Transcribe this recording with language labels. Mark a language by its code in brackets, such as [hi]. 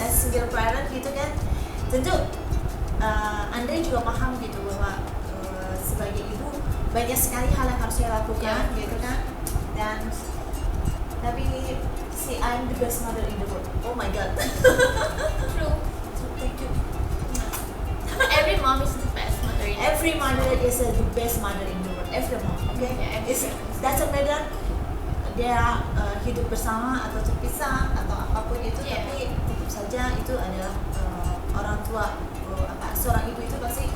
[en] as single parent [id] gitu kan, tentu Andre juga paham gitu bahwa sebagai ibu banyak sekali hal yang harus saya lakukan gitu kan, dan tapi [en] I'm the best mother in the world. Oh my god. True. Thank you. Every mom is the best mother in Every mother is the best mother in the world. Every mom, okay? Yeah, every It's, parent. doesn't matter [id] dia hidup bersama atau terpisah atau apapun itu, Yeah. tapi tetap saja itu adalah orang tua, seorang ibu itu pasti